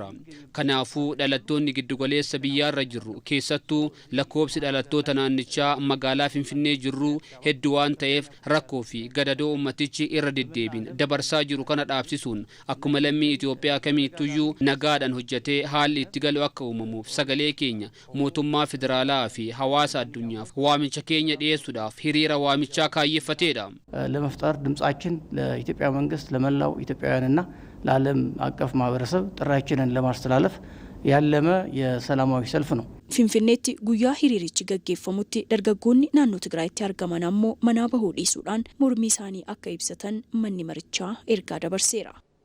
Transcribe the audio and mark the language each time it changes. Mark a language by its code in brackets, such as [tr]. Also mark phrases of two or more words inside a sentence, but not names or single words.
[om] Kanaafuu dhalattoonni giddugaleessa biyyaarra jirru keessattuu lakkoobsi dhalattoota naannichaa magaalaa Finfinnee jirru hedduu waan ta'eef rakkoo fi gadadoo ummatichi irra deddeebiin dabarsaa jiru kana dhaabsisuun akkuma lammii Itoophiyaa kamittuyyuu nagaadhaan hojjetee haalli itti galu akka uumamuuf sagalee keenya mootummaa federaalaa fi hawaasa addunyaaf waamicha keenya dhiyeessuudhaaf hiriira waamichaa kaayyeeffateedha. [am] ለመፍጠር ድምጻችን ለኢትዮጵያ መንግስት ለመላው ኢትዮጵያውያንና ለዓለም አቀፍ ማህበረሰብ ጥሪያችንን ለማስተላለፍ ያለመ የሰላማዊ ሰልፍ ነው። [om] Finfinneetti guyyaa hiriirichi gaggeeffamutti dargaggoonni naannoo Tigraayitti argaman ammoo manaa bahuu dhiisuudhaan mormii isaanii akka ibsatan manni marichaa ergaa dabarseera.